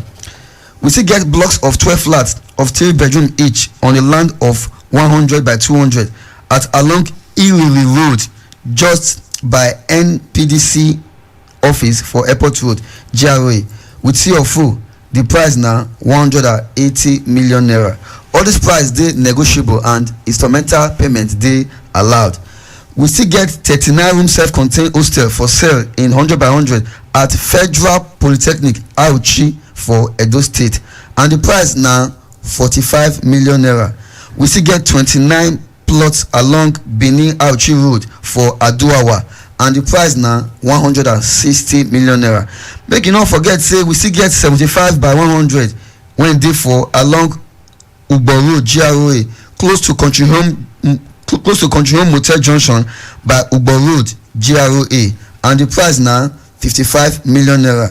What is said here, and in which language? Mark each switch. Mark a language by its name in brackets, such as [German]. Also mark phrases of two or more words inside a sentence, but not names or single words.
[Nigerian Pidgin] We still get blocks of 12 flats of 3 bedroom each on a land of 100 by 200 at along Iwiri Road, just by NPDC office for Airport Road, GRA, with C of O. The price now 180 million naira. All this price dey negotiable and instrumental payment dey allowed. We still get 39-room self-contained hostel for sale in 100 by 100 at Federal Polytechnic Auchi for Edo State, and the price na 45 million naira. We still get 29 plots along Benin Auchi Road for Aduawa, and the price na 160 million naira. Make you no forget say we still get 75 by 100 when dey for along Ugbo Road GRA close to Country Home Motel Junction by Ugbo Road GRA, and the price na 55 million naira.